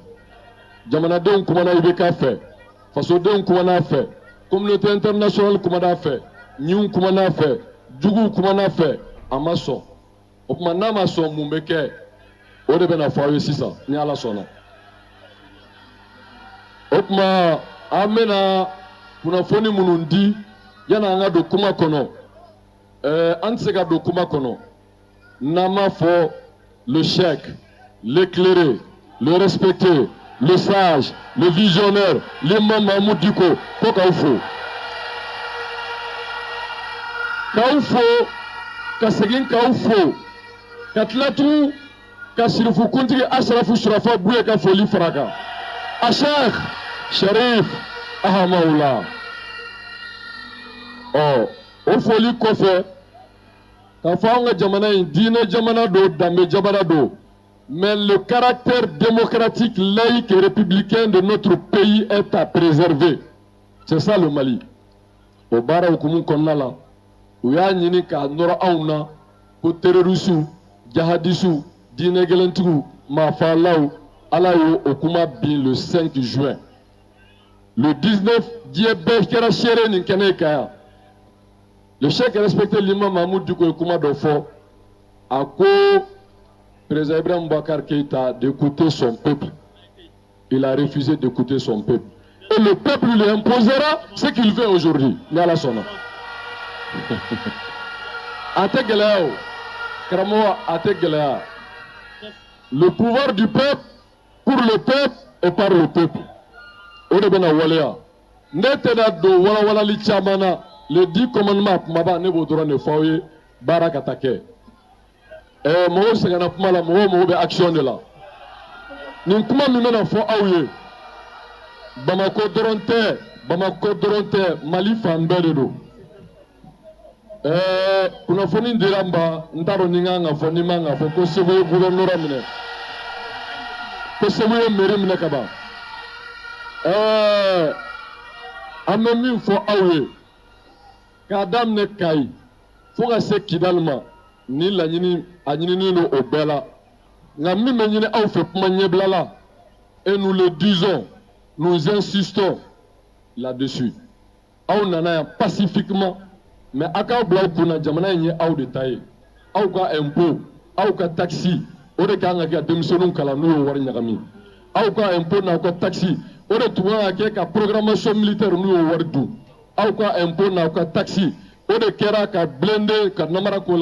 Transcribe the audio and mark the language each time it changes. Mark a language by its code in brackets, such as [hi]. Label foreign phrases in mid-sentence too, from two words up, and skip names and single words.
[bm] Jamanadenw kumana IBK fɛ fasodenw kumana fɛ communauté internationale kumana fɛ ɲiw kumana fɛ juguw kumana fɛ a ma sɔn o tuma n'a ma sɔn mun bɛ kɛ o de bɛna fɔ aw ye sisan ni ala sɔnna o tuma an bɛna kunnafoni minnu di yanni an ka don kuma kɔnɔ an tɛ se ka don kuma kɔnɔ n'an m'a fɔ [fr] le chèque l'éclairé le respecté le sage, le visionnaire, l'imam Mahmoud Diko, [bm] ko k'aw fo. K'aw fo, ka segin k'aw fo, ka tila tugun ka sirifukuntigi Asrafu Surafa Buye ka foli fara kan. A Sheikh Sharif Ahamawula. O foli kɔfɛ, k'a fɔ an ka jamana in diinɛ jamana do, danbe jamana do. [fr] Mais le caractère démocratique, laïque et républicain de notre pays est à préserver. C'est ça le Mali. [bm] Au bara hukumu konna la, u y'a ɲini k'a nɔrɔ anw na ko terrorisiw, jihadisiw, diinɛ gɛlɛntigiw, maafalaw, ala y'o o kuma bin [fr] le 5 juin. Le 19, [bm] diɲɛ bɛɛ kɛra seere nin kɛnɛ kan yan. [fr] Le chef respecté l'imam Mahmoud Diko [bm] ye kuma dɔ fɔ, a ko [fr] Président Ibrahim Boubacar Keïta d'écouter son peuple. Il a refusé d'écouter son peuple. Et le peuple lui imposera ce qu'il veut aujourd'hui. [bm] Nyala Sona. [fr] Le pouvoir du peuple, pour le peuple et par le peuple. Les 10 commandements, Maba Nebo Dora ne Faouye, Barakatake. [bm] mɔgɔw sɛgɛnna kuma la mɔgɔw mago bɛ action de la nin kuma min bɛna fɔ aw ye Bamako dɔrɔn tɛ Mali fan bɛɛ de don kunnafoni dira n ba n t'a dɔn ni n kan ka fɔ ni n man ka fɔ ko Segu ye gouverneur minɛ ko Segu ye mairie minɛ ka ban an bɛ min fɔ aw ye k'a daminɛ Kayi fo ka se Kidali ma ni laɲini a ɲinini don o bɛɛ la nka min bɛ ɲini aw fɛ kuma ɲɛbila la [fr] et nous le disons nous insistons [bm] là-dessus aw nana yan pacifiquement mais a k'aw bila aw kunna jamana in ye aw de ta ye aw ka impôt aw ka taxe o de kan ka kɛ denmisɛnninw kalan n'u y'o wari ɲagami aw ka impôt n'aw ka taxe o de tun kan ka kɛ ka [fr] programmation militaire [bm] n'u y'o wari dun aw ka impôt n'aw ka taxe o de kɛra ka blende ka namara k'o